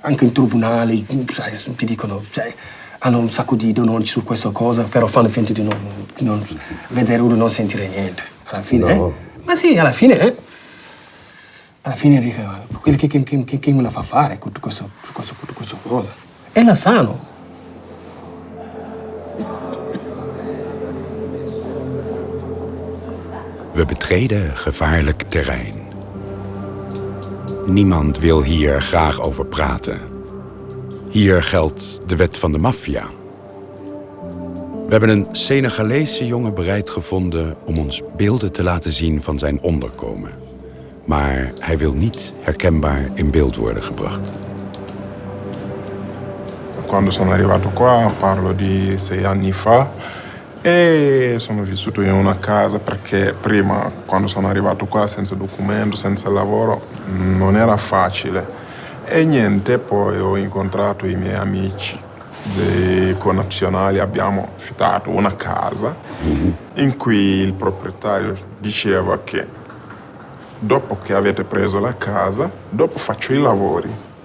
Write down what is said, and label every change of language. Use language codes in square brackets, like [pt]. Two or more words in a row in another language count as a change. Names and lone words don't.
[it] anche in tribunale, sai, ti dicono, cioè, hanno un sacco di denunce su questa cosa, però fanno finta di non vedere o di non sentire niente. Alla fine, No. Ma sì, alla fine dico, quello che me la fa fare con questa cosa. È la sano. [nl] We betreden gevaarlijk terrein. Niemand wil hier graag over praten. Hier geldt de wet van de maffia. We hebben een Senegalese jongen bereid gevonden om ons beelden te laten zien van zijn onderkomen. Maar hij wil niet herkenbaar in beeld worden gebracht. [it] Quando sono arrivato qua, parlo di 6 anni fa, e sono vissuto in una casa perché prima, quando sono arrivato qua senza documento, senza lavoro, non era facile. E niente, poi ho incontrato i miei amici dei connazionali, abbiamo affittato una casa in cui il proprietario diceva che dopo che avete preso la casa, dopo faccio i lavori.